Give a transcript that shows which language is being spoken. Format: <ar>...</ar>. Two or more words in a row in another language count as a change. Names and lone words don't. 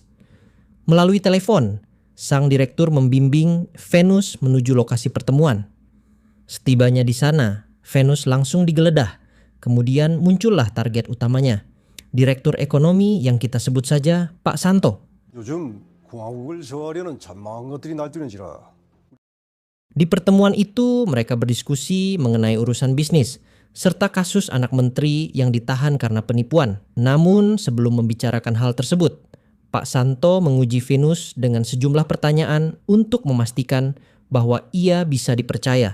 <id>Melalui telepon, sang direktur membimbing Venus menuju lokasi pertemuan. Setibanya di sana, Venus langsung digeledah. Kemudian muncullah target utamanya, Direktur Ekonomi yang kita sebut saja Pak Santo.</id> <ko>요즘 공화국을 저하려는 잔망한 것들이 날뛰는지라.</ko> <id>Di pertemuan itu, mereka berdiskusi mengenai urusan bisnis, serta kasus anak menteri yang ditahan karena penipuan. Namun, sebelum membicarakan hal tersebut, Pak Santo menguji Venus dengan sejumlah pertanyaan untuk memastikan bahwa ia bisa dipercaya.</id>